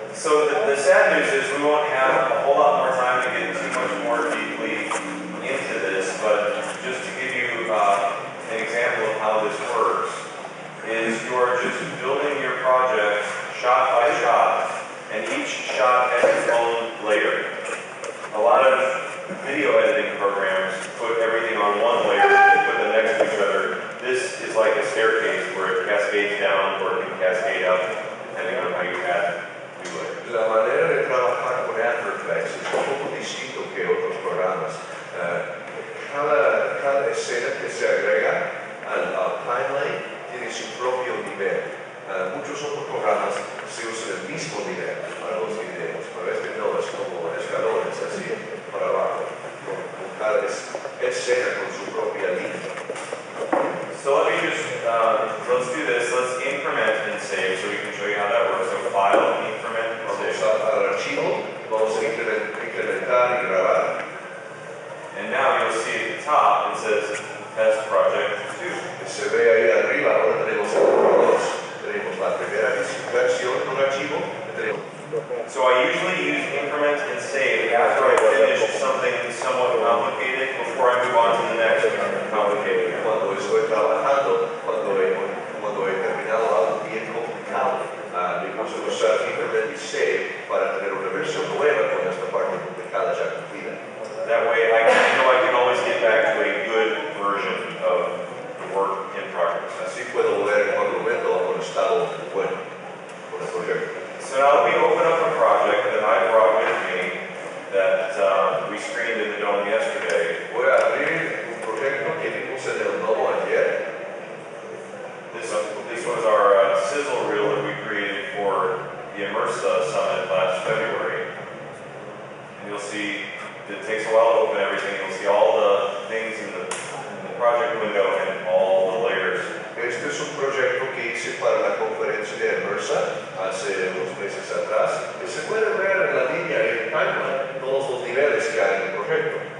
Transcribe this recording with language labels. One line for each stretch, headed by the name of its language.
English: So the sad news is we won't have a whole lot more time to get too much more deeply into this, but just to give you an example of how this works, is you are just building your project shot by shot, and each shot has its own layer. A lot of video editing programs put everything on one layer and put them next to each other. This is like a staircase where it cascades down or it can cascade up, depending on how you add new layers.
Spanish: La manera de trabajar con After Effects es un poco distinto que otros programas. Cada escena que se agrega al timeline tiene su propio nivel. Muchos otros programas se usan el mismo nivel para los videos, pero este no, es como escalones así para abajo, con cada escena con su propia línea.
English: So let me just, let's do this. Let's increment and save so we can show you how that works. So file, increment, and
Spanish: Vamos
English: save.
Spanish: al archivo, vamos a incrementar y grabar.
English: And now you'll see at the top it says test project 2.
Spanish: Se ve ahí arriba, ahora tenemos el número 2. Tenemos la primera versión de un archivo.
English: So I usually use increment and save after I finish something somewhat complicated before I move on to the next complicated.
Spanish: Cuando estoy trabajando, cuando he terminado algo bien complicado, me gusta usar increment y save para tener una versión nueva con esta parte complicada ya cumplida.
English: That way I know I can always get back to a good version of the work in progress.
Spanish: Así puedo volver en cualquier momento a un estado bueno con el proyecto.
English: So now let me open up a project that I brought with me that we screened in the dome yesterday.
Spanish: Voy a abrir un proyecto que vimos en el nodo ayer.
English: This was our sizzle reel that we created for the Immersa Summit last February. And you'll see it takes a while to open everything. You'll see all the things in the project window and all the layers.
Spanish: Este es un proyecto que hice para la conferencia de Immersa hace unos meses atrás. Y se puede ver en la línea y el timeline todos los niveles que hay en el proyecto.